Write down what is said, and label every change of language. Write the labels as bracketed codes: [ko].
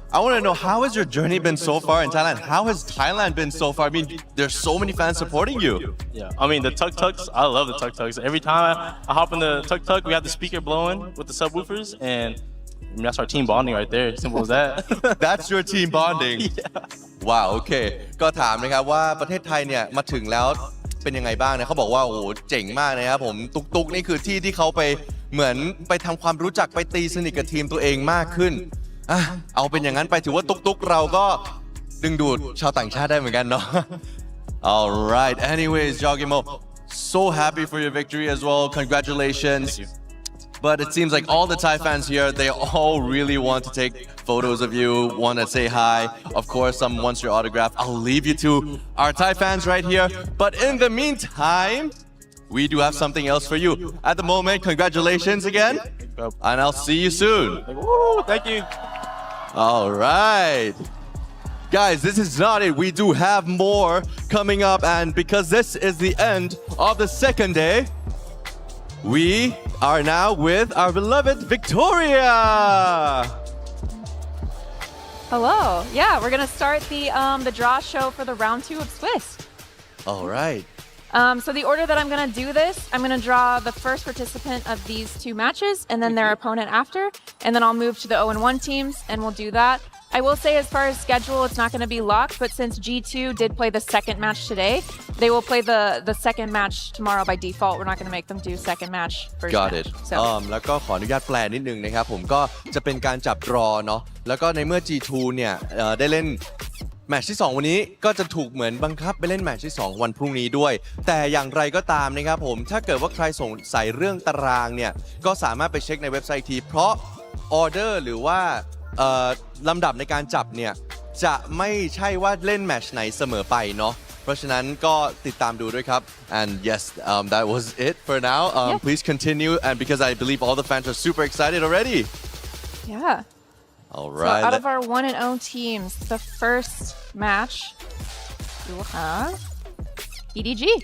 [en] I want to know how has your journey been so far in Thailand? How has Thailand been so far? I mean, there's so many fans supporting you. Yeah, I mean the tuk-tuks. I love the tuk-tuks. Every time I hop in the tuk-tuk, we have the speaker blowing with the subwoofers, and I mean, that's our team bonding right there. Simple as that. That's your team bonding. Yeah. Wow. Okay. [th] ก็ถามนะครับว่าประเทศไทยเนี่ยมาถึงแล้วเป็นยังไงบ้างเนี่ยเขาบอกว่าโอ้โหเจ๋งมากนะครับผมตุกๆนี่คือที่ที่เขาไปเหมือนไปทำความรู้จักไปตีสนิทกับทีมตัวเองมากขึ้น เอาเป็นอย่างนั้นไปถือว่าตุกๆเราก็ดึงดูดชาวต่างชาติได้เหมือนกันเนาะ [en] All right anyways Jorgamo so happy for your victory as well congratulations but it seems like all the Thai fans here they all really want to take photos of you want to say hi of course some wants your autograph I'll leave you to our Thai fans right here but in the meantime we do have something else for you. At the moment, congratulations again. And I'll see you soon. Thank you. All right. Guys, this is not it. We do have more coming up. And because this is the end of the second day, we are now with our beloved Victoria. Hello. Yeah, we're going to start the draw show for the round 2 of Swiss. All right. So the order that I'm going to do this, I'm going to draw the first participant of these 2 matches and then their opponent after. And then I'll move to the 0-1 teams and we'll do that. I will say as far as schedule, it's not going to be locked. But since G2 did play the second match today, they will play the second match tomorrow by default. We're not going to make them do second match first Got match. it. So. [th] แล้วก็ขออนุญาตแปลนิดนึงนะครับผมก็จะเป็นการจับดรอเนาะแล้วก็ในเมื่อ G2 เนี่ยได้เล่นแมตช์ที่2วันนี้ก็จะถูกเหมือนบังคับไปเล่นแมตช์ที่2วันพรุ่งนี้ด้วยแต่อย่างไรก็ตามนะครับผมถ้าเกิดว่าใครสงสัยเรื่องตารางเนี่ยก็สามารถไปเช็คในเว็บไซต์ทีเพราะออเดอร์หรือว่า ลำดับในการจับเนี่ยจะไม่ใช่ว่าเล่นแมตช์ไหนเสมอไปเนาะเพราะฉะนั้นก็ติดตามดูด้วยครับ [en] and yes that was it for now please continue and because I believe all the fans are super excited already Yeah. all right So out of our 1-0 teams, the first match we will have EDG.